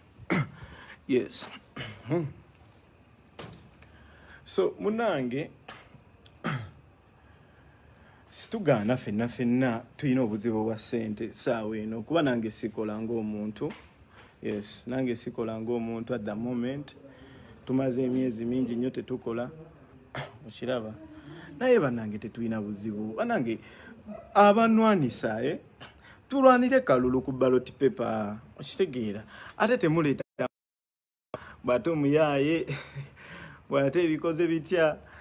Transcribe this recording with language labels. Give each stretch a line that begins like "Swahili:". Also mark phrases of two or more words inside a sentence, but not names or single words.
English: Yes.
Ganda: So, munnange, situgaana ffenna ffenna tulina obuzibu bwa ssente essaawa eno, kuba nange sikola ng'omuntu. Yes, nange sikola ng'omuntu
English: at the moment.
Ganda: Tumaze emyezi mingi nnyo tetukola. Okiraba? Naye bannange tetulina buzibu. Bannange, abanwanisa, eh? Tulwanire kalulu ku
English: ballot paper.
Ganda: Okitegeera? Ate temuleeta bw'ate omuyaaye, bw'ate ebikoze bitya.